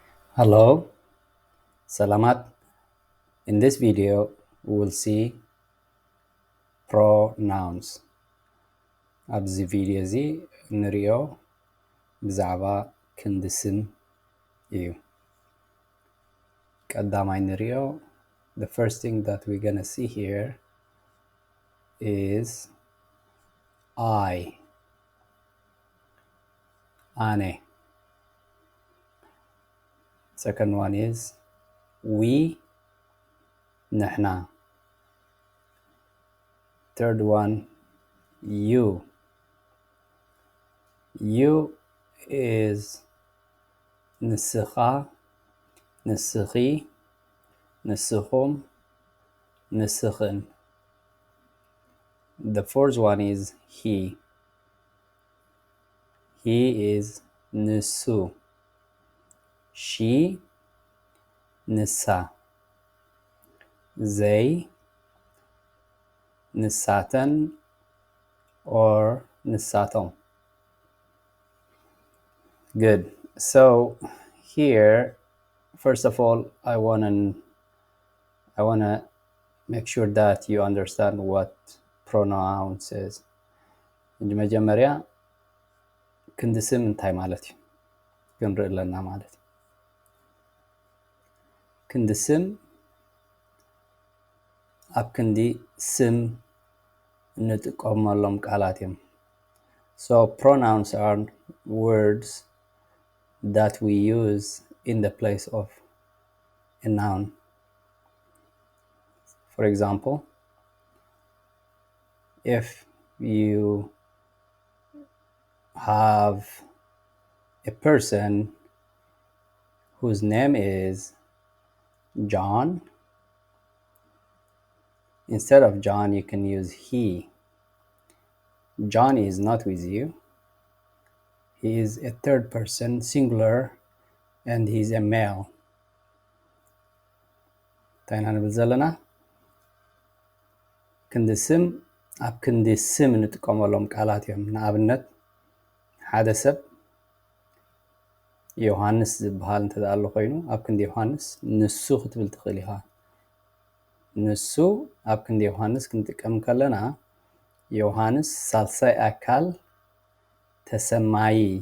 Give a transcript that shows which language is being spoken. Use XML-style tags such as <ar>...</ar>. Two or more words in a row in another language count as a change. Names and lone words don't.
<en>Hello, Salamat. In this video, we will see pronouns.</en> <ti>ኣብዚ ቪድዮ እዚ ንሪኦ ብዛዕባ ክንዲ ስም እዩ። ቀዳማይ ንሪኦ</ti> <en>the first thing that we're gonna see here is I. ane. Second one is we. نحنا. Third one, you. You is</en> <ti>ንስኻ ንስኺ ንስኹም ንስኽን.</ti> <en>The fourth one is he. He is ንሱ she ንሳ they ንሳተን or ንሳቶም. Good. So here, first of all, I wanna make sure that you understand what pronouns is.</en> <ti>መጀመሪያ ክንዲ ስም እንታይ ማለት እዩ ክንርኢ ኣለና ማለት እዩ። ክንዲ ስም ኣብ ክንዲ ስም እንጥቀመሎም ቃላት እዮም።</ti> <en>So pronouns are words that we use in the place of a noun. For example, if you have a person whose name is John, instead of John, you can use he. John is not with you. He is a third person, singular, and he's a male.</en> <ti>ታይና ንብል ዘለና ክንዲ ስም ኣብ ክንዲ ስም እንጥቀመሎም ቃላት እዮም። ንኣብነት ሓደ ሰብ ዮሃንስ ዝበሃል እንተዳሎ ኮይኑ ኣብ ክንዲ ዮሃንስ ንሱ ክትብል ትኽእል ኢኻ። ንሱ ኣብ ክንዲ ዮሃንስ ክንጥቀም ከለና ዮሃንስ ሳልሳይ ኣካል ተሰማይ</ti>